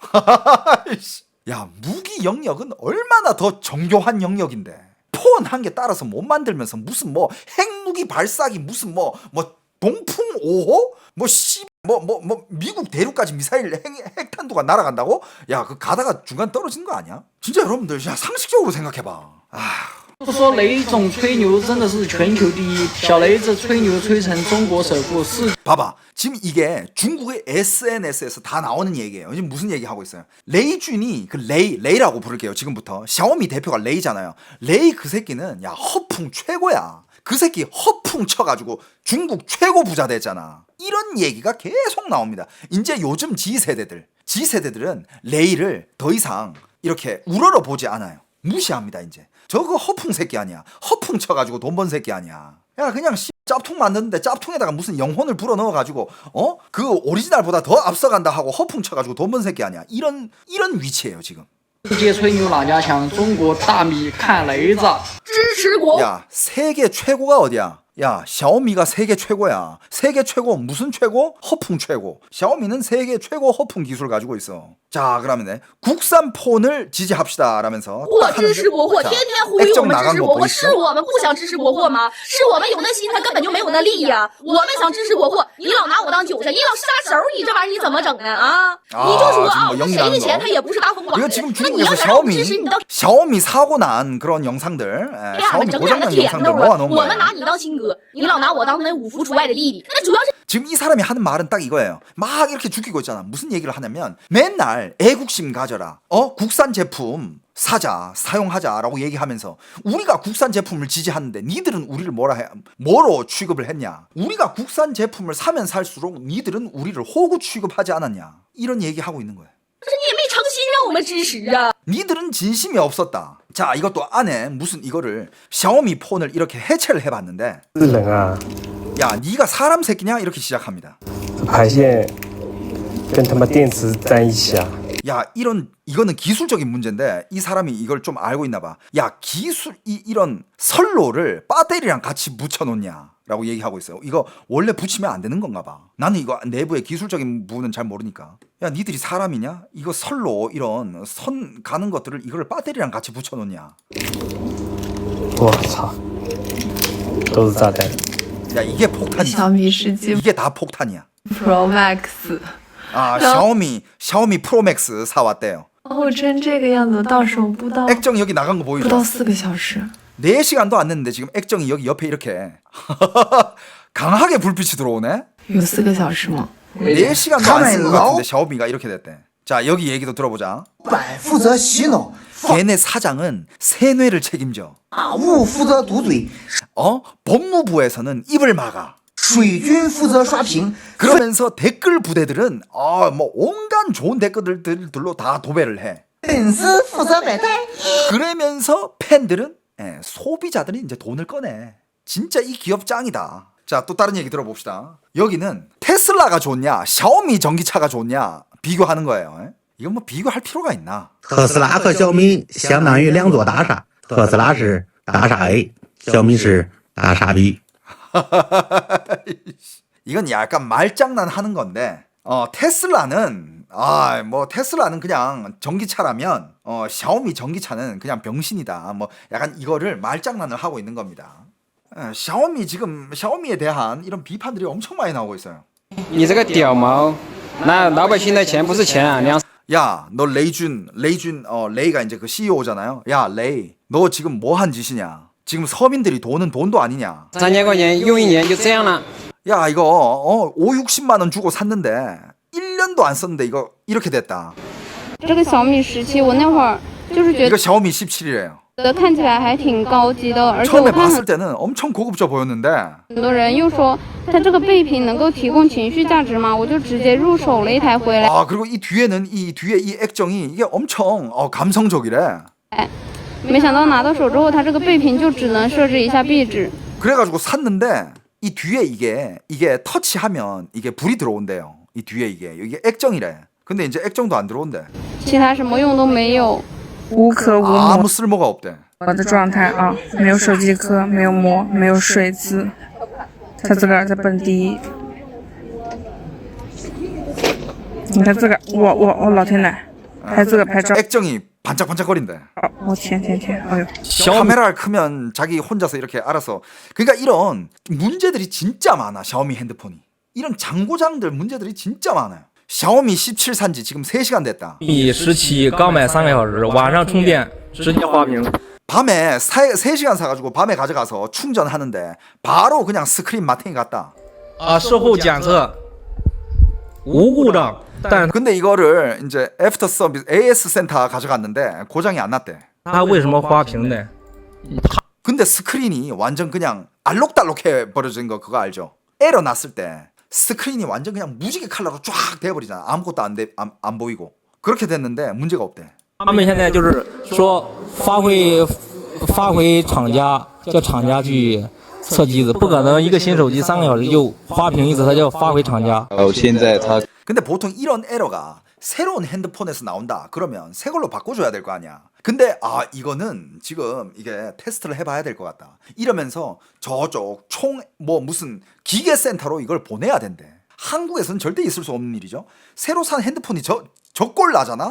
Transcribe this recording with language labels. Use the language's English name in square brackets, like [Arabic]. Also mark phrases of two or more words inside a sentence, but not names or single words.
[Korean] 야, 무기 영역은 얼마나 더 정교한 영역인데 폰 한 개 따라서 못 만들면서 무슨 뭐 핵무기 발사기 무슨 뭐 동풍 5호 미국 대륙까지 미사일 핵탄두가 날아간다고? 야, 그 가다가 중간 떨어지는 거 아니야? 진짜 여러분들 그냥 상식적으로 생각해봐. [Chinese] 说雷总吹牛真的是全球第一，小雷子吹牛吹成中国首富是。 [Korean] 봐봐. 지금 이게 중국의 SNS에서 다 나오는 얘기예요. 지금 무슨 얘기 하고 있어요? 레이준이 그 레이라고 부를게요. 지금부터. 샤오미 대표가 레이잖아요. 레이 그 새끼는 야 허풍 최고야. 그 새끼 허풍 쳐가지고 중국 최고 부자 됐잖아. 이런 얘기가 계속 나옵니다. 이제 요즘 G세대들은 레이를 더 이상 이렇게 우러러 보지 않아요. 무시합니다 이제. 저거 허풍 새끼 아니야. 허풍 쳐가지고 돈 번 새끼 아니야. 야 그냥 짭퉁 만드는데 짭퉁에다가 무슨 영혼을 불어 넣어가지고 그 오리지널보다 더 앞서간다 하고 허풍 쳐가지고 돈 번 새끼 아니야. 이런 위치예요 지금. [Chinese] 世界吹牛哪家强？中国大米看雷子。支持国。 [Korean] 야 세계 최고가 어디야? 야 샤오미가 세계 최고야. 세계 최고 무슨 최고? 허풍 최고. 샤오미는 세계 최고 허풍 기술 가지고 있어. 자 그러면 네, 국산 폰을 지지합시다 라면서 [Chinese] 我支持国货，天天呼吁我们支持国货，是 [Korean] 액정 [Chinese] 我们不想支持国货吗？是我们有那心，他根本就没有那力呀、我们想支持国货，你老拿我当韭菜，你老杀手，你这玩意儿你怎么整呢？啊，你就说啊，我们谁的钱他也不是大风刮 [Korean] 이거 [Chinese] 的， [Korean] 지금 [Chinese] 那你要 [Korean] 중국에서 [Chinese] 是让我们支持你，到 [Korean] 샤오미 사고 난 그런 영상들, [Chinese] 这 [Korean] 예, [Chinese] 样的 [Korean] 샤오미 [Chinese] 整两个 [Korean] 고장난 [Chinese] 舔 [Korean] 영상들 [Chinese] 豆了， [Korean] 모아놓은 [Chinese] 我们 [Korean] 거예요. [Chinese] 拿你当亲哥，你老拿我当那五福除外的弟弟，那主要是 [Korean] 지금 이 사람이 하는 말은 딱 이거예요. 막 이렇게 죽이고 있잖아. 무슨 얘기를 하냐면 맨날 애국심 가져라. 국산 제품 사자, 사용하자라고 얘기하면서 우리가 국산 제품을 지지하는데 니들은 우리를 뭐로 취급을 했냐? 우리가 국산 제품을 사면 살수록 니들은 우리를 호구 취급하지 않았냐? 이런 얘기하고 있는 거예요. [Chinese] 你也没诚心让我们支持啊。 [Korean] 니들은 진심이 없었다. 자, 이것도 안에 무슨 이거를 샤오미 폰을 이렇게 해체를 해봤는데 [Chinese] 制冷啊， [Korean] 야, 니가 사람 새끼냐? 이렇게 시작합니다. [Chinese] 排线跟他妈电池在一起啊。 [Korean] 야, 이거는 기술적인 문제인데 이 사람이 이걸 좀 알고 있나 봐. 야, 이런 선로를 배터리랑 같이 묻혀놓냐? 라고 얘기하고 있어요. 이거 원래 붙이면 안 되는 건가 봐. 나는 이거 내부의 기술적인 부분은 잘 모르니까. 야, 니들이 사람이냐? 이거 선로 이런 선 가는 것들을 이걸 배터리랑 같이 붙여놓냐? [Chinese] 我操，都是炸弹。 [Korean] 야, 이게 폭탄이야. [Chinese] 小米十七 [Korean] 이게 다 폭탄이야. [Chinese] Pro Max， [Korean] 아, 샤오미 프로맥스 사왔대요. [Chinese] 后真这个样子，到手不到 [Korean] 액정 여기 나간 거 [Chinese] 不 [Korean] 보이죠? [Chinese] 到4个小时。 [Korean] 4시간도 안 됐는데 지금 액정이 여기 옆에 이렇게 강하게 불빛이 들어오네. [Chinese] 有4个小时吗？ [Korean] 4시간도 안 쓴 것 같은데 샤오미가 이렇게 됐대. 자, 여기 얘기도 들어보자. [Chinese] 百负责洗脑， [Korean] 걔네 사장은 세뇌를 책임져. [Chinese] 法务负责堵嘴， [Korean] 법무부에서는 입을 막아. [Chinese] 水军负责刷屏， [Korean] 그러면서 댓글 부대들은 뭐 온갖 좋은 댓글들로 다 도배를 해. [Chinese] 粉丝负责买单。 [Korean] 그러면서 팬들은 소비자들이 이제 돈을 꺼내. 진짜 이 기업 짱이다. 자, 또 다른 얘기 들어봅시다. 여기는 테슬라가 좋냐, 샤오미 전기차가 좋냐 비교하는 거예요. 이건 뭐 비교할 필요가 있나? [Chinese] 特斯拉和小米相当于两座大厦，特斯拉是大厦 A，小米是大厦 B。 [Korean] 이건 약간 말장난 하는 건데, 테슬라는 테슬라는 그냥 전기차라면 샤오미 전기차는 그냥 병신이다. 뭐 약간 이거를 말장난을 하고 있는 겁니다. 샤오미에 대한 이런 비판들이 엄청 많이 나오고 있어요. [Chinese] 你这个屌毛，那老百姓的钱不是钱啊，粮 [Korean] 야, 너 레이가 이제 그 CEO잖아요. 야, 레이, 너 지금 뭐 한 짓이냐? 지금 서민들이 돈은 돈도 아니냐? [Chinese] 3000 块钱用1年就这样了。 [Korean] 야, 이거 50~60만 원 주고 샀는데 1년도 안 썼는데 이거 이렇게 됐다. [Chinese] 这个小米17，我那会儿就是觉 [Korean] 이거 샤오미 17이래요. [Chinese] 得看起来还挺高级的，而且 [Korean] 처음에 [Chinese] 我看 [Korean] 봤을 때는 엄청 고급져 보였는데 [Chinese] 很多人又说它这个备品能够提供情绪价值嘛，我就直接入手了一台回来。 [Korean] 그리고 이 뒤에 이 액정이 이게 엄청 감성적이래. [Chinese] 没想到拿到手之后，它这个备品就只能设置一下壁纸。 [Korean] 그래가지고 샀는데 이 뒤에 이게 터치하면 이게 불이 들어온대요. 이 뒤에 이게 액정이래. 근데 이제 액정도 안 들어온대. [Chinese] 其他什么用都没有。无壳无膜 [Korean] 아무 쓸모가 없대. [Chinese] 的状态啊，没有手机壳，没有膜，没有水渍，他自个儿在蹦迪。你看这个，我老天奶，还自个儿拍照。 [Korean] 액정이 반짝반짝거린대. [Chinese] 我天，哎呦！ [Korean] 카메라를 크면 자기 혼자서 이렇게 알아서. 그러니까 이런 문제들이 진짜 많아. 샤오미 핸드폰이. 이런 장고장들 문제들이 진짜 많아요. 샤오미 17 산지 지금 3시간 됐다. [Chinese] 米17刚买3个小时，晚上充电直接花屏。 [Korean] 밤에 3시간 사가지고 밤에 가져가서 충전하는데 바로 그냥 스크린 마탱이 갔다. [Chinese] 事后检测无故障，但 [Korean] 근데 이거를 이제 애프터 서비스 AS 센터 가져갔는데 고장이 안 났대. [Chinese] 它为什么花屏呢？ [Korean] 근데 스크린이 완전 그냥 알록달록해 버려진 거 그거 알죠? 에러 났을 때 스크린이 완전 그냥 무지개 컬러로 쫙 돼버리잖아. 아무것도 안 보이고. 그렇게 됐는데 문제가 없대. [Chinese] 他们现在就是说发回厂家，叫厂家去测机子，不可能一个新手机3个小时就花屏一次，它就要发回厂家。现在它 [Korean] 근데 보통 이런 에러가 새로운 핸드폰에서 나온다 그러면 새 걸로 바꿔줘야 될 거 아니야. 근데 이거는 지금 이게 테스트를 해봐야 될 것 같다 이러면서 저쪽 무슨 기계센터로 이걸 보내야 된대. 한국에서는 절대 있을 수 없는 일이죠. 새로 산 핸드폰이 저꼴 나잖아?